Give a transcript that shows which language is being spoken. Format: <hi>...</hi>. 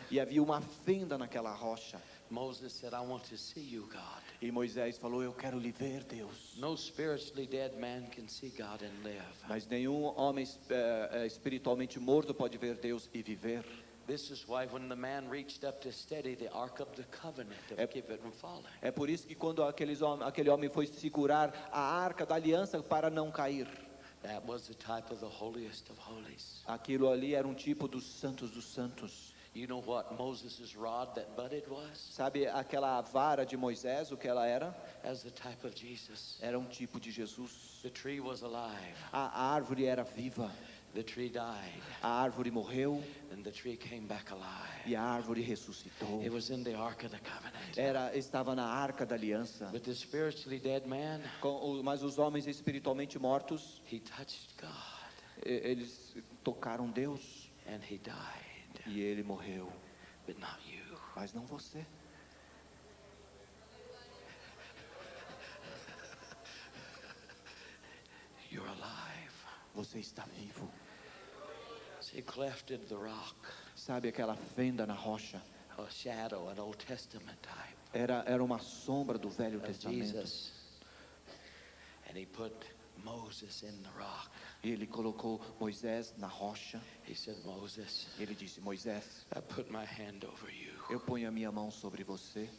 <pt>E havia uma fenda naquela rocha.</pt> <en>Moses said, I want to see you, God.</en> <pt>E Moisés falou: eu quero lhe ver, Deus.</pt> <en>No spiritually dead man can see God and live.</en> <pt>Mas nenhum homem espiritualmente morto pode ver Deus e viver.</pt> <en>This is why when the man reached up to steady the ark of the covenant to keep it from falling,</en> <pt>É por isso que quando aquele homem foi segurar a arca da aliança para não cair,</pt> <en>that was the type of the holiest of holies.</en> <pt>aquilo ali era um tipo dos santos.</pt> <en>You know what Moses' rod that budded was?</en> <pt>Sabe aquela vara de Moisés, o que ela era?</pt> <en>As the type of Jesus.</en> <pt>Era um tipo de Jesus.</pt> <en>The tree was alive.</en> <pt>A árvore era viva.</pt> <en>The tree died.</en> <pt>A árvore morreu</pt> <en>And the tree came back alive.</en> <pt>e a árvore ressuscitou.</pt> <en>It was in the ark of the covenant.</en> <pt>Estava na arca da aliança.</pt> <en>But the spiritually dead man,</en> <pt>Mas os homens espiritualmente mortos,</pt> <en>he touched God</en> <pt>eles tocaram Deus</pt> <en>and he died.</en> <pt>e ele morreu.</pt> <en>But not you.</en> <pt>Mas não você.</pt> <en>You're alive.</en> <pt>Você está vivo.</pt> <en>See, cleft into the rock,</en> <pt>Sabe aquela fenda na rocha?</pt> <en>a shadow, an Old Testament type</en> <pt>Era uma sombra do Velho</pt> <en>of</en> <pt>Testamento.</pt> <en>Jesus. And he put Moses in the rock.</en> <pt>E ele colocou Moisés na rocha.</pt> <en>He said, Moses,</en> <pt>Ele disse: Moisés,</pt> <en>I put my hand over you</en> <pt>eu ponho a minha mão sobre você</pt>